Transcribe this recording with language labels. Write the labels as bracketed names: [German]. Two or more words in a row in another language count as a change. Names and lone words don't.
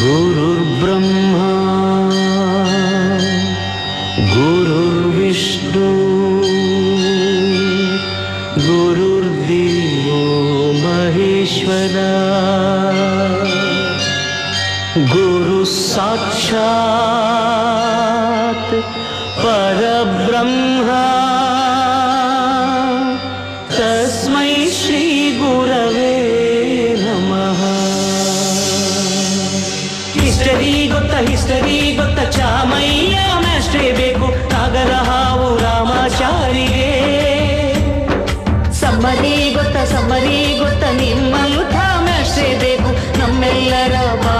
[Sanskrit] गुरुर्ब्रह्मा गुरुर्विष्णु गुरुर्देवो महेश्वरा गुरु साक्षात् परब्रह्मा तस्मै श्री गुरवे नमः। [Kannada] ಹಿಸ್ಟರಿ ಗೊತ್ತ ಚಾಮಯ್ಯ ಮ್ಯಾಸ್ಟ್ರೇ ಬೇಕು ನಾಗರಹಾವು ರಾಮಾಚಾರಿಗೆ. ಸಮ್ಮರಿ ಗೊತ್ತ ನಿಮ್ಮಂಥ ಮ್ಯಾಸ್ಟ್ರೇ ಬೇಕು ನಮ್ಮೆಲ್ಲರ